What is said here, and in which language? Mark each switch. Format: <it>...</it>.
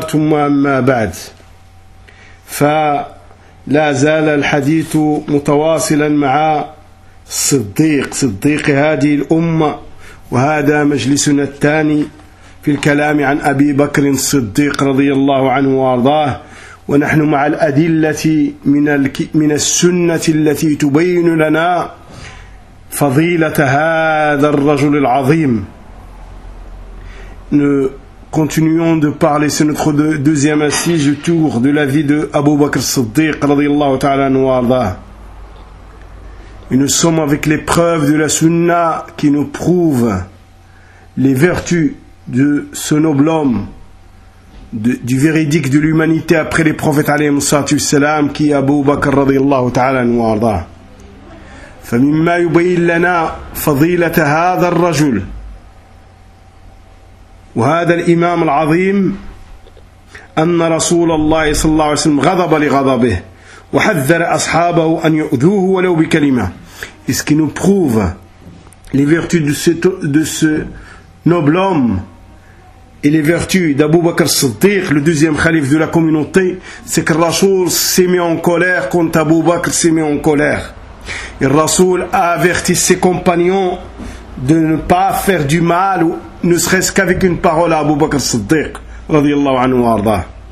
<ar>ثم أما بعد، فلا زال الحديث متواصلا مع الصديق، صديق هذه الأمة، وهذا مجلسنا الثاني في الكلام عن أبي بكر الصديق رضي الله عنه وارضاه، ونحن مع الأدلة من السنة التي تبين لنا فضيلة هذا الرجل العظيم.</ar> <fr>Nous continuons de parler, c'est notre deuxième assise autour de la vie de Abu Bakr Siddiq radiyallahu ta'ala anhu wa arda. Et nous sommes avec les preuves de la sunna qui nous prouve les vertus de ce noble homme, du véridique de l'humanité après les prophètes alayhi salatu wassalam, qui est Abu Bakr radiyallahu ta'ala anhu wa arda.</fr> <ar>فَمِمَّا يُبَيِّنْ لَنَا فَضِيلَةَ هَذَا الرَّجُلِ. وهذا الإمام العظيم أن رسول الله صلى الله عليه وسلم غضب لغضبه وحذر أصحابه أن يؤذوه ولو بكلمة.</ar> <fr>Ce qui nous prouve les vertus de ce noble homme et les vertus d'Abu Bakr Siddiq, le deuxième calife de la communauté, c'est que Rasoul s'est mis en colère quand Abu Bakr s'est mis en colère. Et Rasoul a averti ses compagnons de ne pas faire du mal, ne serait-ce qu'avec une parole, à Abu Bakr Siddiq radiyallahu anhu wa arda.</fr>